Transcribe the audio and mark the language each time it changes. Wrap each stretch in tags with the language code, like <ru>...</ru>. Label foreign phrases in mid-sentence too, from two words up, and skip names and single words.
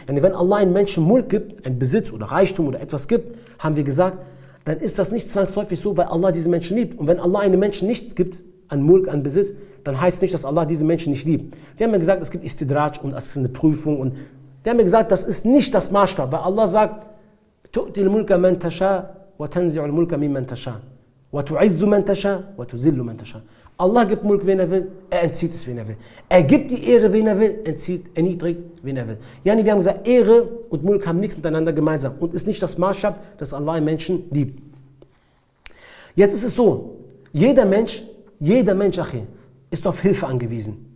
<de>Denn wenn Allah einem Menschen Mulk gibt, einen Besitz oder Reichtum oder etwas gibt, haben wir gesagt, dann ist das nicht zwangsläufig so, weil Allah diesen Menschen liebt. Und wenn Allah einem Menschen nichts gibt, an Mulk, an Besitz, dann heißt nicht, dass Allah diesen Menschen nicht liebt. Wir haben ja gesagt, es gibt Istidraj und es ist eine Prüfung. Und wir haben ja gesagt, das ist nicht das Maßstab, weil Allah sagt,</de> <ar>تؤتي الملك من تشاء وتنزع الملك ممن تشاء وتعز من تشاء وتذل من تشاء.</ar> <de>Allah gibt Mulk, wen er will, er entzieht es, wen er will. Er gibt die Ehre, wen er will, erniedrigt, wen er will. Yani, wir haben gesagt, Ehre und Mulk haben nichts miteinander gemeinsam und ist nicht das Maßstab, dass Allah einen Menschen liebt. Jetzt ist es so, jeder Mensch, Achi, ist auf Hilfe angewiesen.</de>